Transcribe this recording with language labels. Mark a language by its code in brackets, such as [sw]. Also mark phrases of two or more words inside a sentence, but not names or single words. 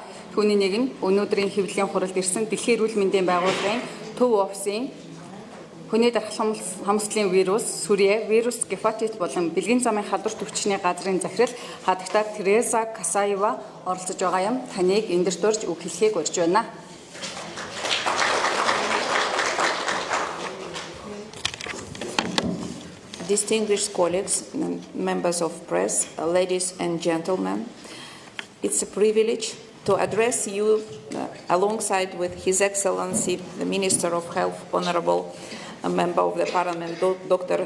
[mn] Түүний нэг нь өнөөдрийн хэвлэлийн хуралд ирсэн Дэлхийн эрүүл мэндийн байгууллагын төв офисын хүний дархлан хамслын вирус, сүрье, вирус гепатит болон бэлгийн замын халдварт өвчний газрын захирал хадагта Тереса Гасаева оролцож байгаа юм. Таныг эндэрт орж үг хэлхийг урьж байна. [en] Distinguished colleagues, members of press, ladies and gentlemen, it's a privilege to address you alongside with His Excellency, the Minister of Health, Honorable Member of the Parliament, Dr.